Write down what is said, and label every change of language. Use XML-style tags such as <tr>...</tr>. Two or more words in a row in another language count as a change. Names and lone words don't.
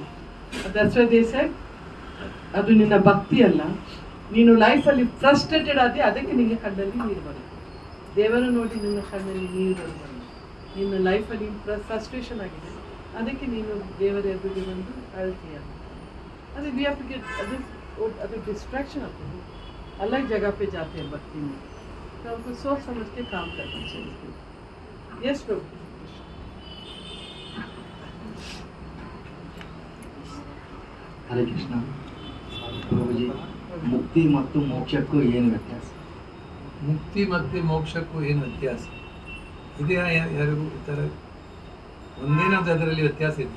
<en>that's why they said</en> <kn>ಅದು ನಿನ್ನ ಭಕ್ತಿ ಅಲ್ಲ, ನೀನು ಲೈಫಲ್ಲಿ ಫ್ರಸ್ಟ್ರೇಟೆಡ್ ಆದ್ರೆ ಅದಕ್ಕೆ ನಿನ್ನ ಕಣ್ಣಲ್ಲಿ ನೀರು ಬರುತ್ತೆ. ದೇವರ ನೋಡಿ ನಿನ್ನ ಕಣ್ಣಲ್ಲಿ ನೀರು ಬರುತ್ತೆ. ನಿನ್ನ ಲೈಫಲ್ಲಿ ಫ್ರಸ್ಟ್ರೇಷನ್ ಆಗಿದೆ, ಅದಕ್ಕೆ ನೀನು ದೇವರ ಎದುರಿಗೆ ಬಂದು ಅಳ್ತೀಯ. ಅದು</kn> <en>we have to get</en> <kn>ಅದು डिस्ट्रैक्शन ಆಗ್ತದೆ.</kn> <hi>अलग जगह पे जाते हैं भक्ति में, तो हमको सोच समझ के काम करना चाहिए. यस प्रभु.</hi> <kn>ಹರೇ ಕೃಷ್ಣ. ಪ್ರಭುಜಿ, ಮುಕ್ತಿ ಮತ್ತು ಮೋಕ್ಷಕ್ಕೂ ಏನು ವ್ಯತ್ಯಾಸ? ಮುಕ್ತಿ ಮತ್ತು ಮೋಕ್ಷಕ್ಕೂ ಏನು ವ್ಯತ್ಯಾಸ ಇದೆ? ಯಾರಿಗೂ ಈ ಥರ ಒಂದೇನಾದ್ರು ಅದರಲ್ಲಿ ವ್ಯತ್ಯಾಸ ಇದೆ?</kn>